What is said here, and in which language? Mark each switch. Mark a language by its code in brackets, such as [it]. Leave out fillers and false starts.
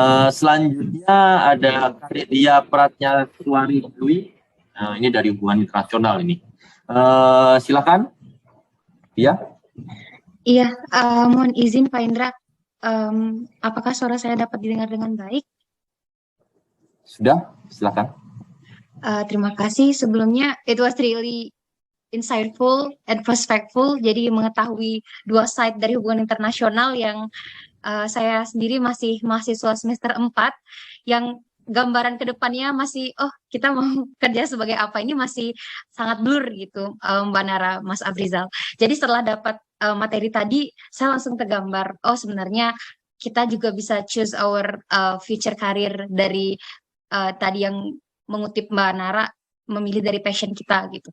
[id] Selanjutnya ada Dia Pratnyaswari Dewi. Ini dari Hubungan Internasional ini. Silakan. Ya. Iya, mohon izin Pak Indra. Apakah suara saya dapat didengar dengan baik? Sudah, silakan. Terima kasih. Sebelumnya, [en] it was really insightful and perspectful. [id] Jadi mengetahui 2 side dari hubungan internasional yang saya sendiri masih mahasiswa semester 4 yang gambaran ke depannya masih, oh kita mau kerja sebagai apa, ini masih sangat blur gitu, Mbak Nara, Mas Afrizal. Jadi setelah dapat materi tadi, saya langsung tergambar, oh sebenarnya kita juga bisa [en] choose our future career [id] dari tadi yang mengutip Mbak Nara, memilih dari passion kita gitu.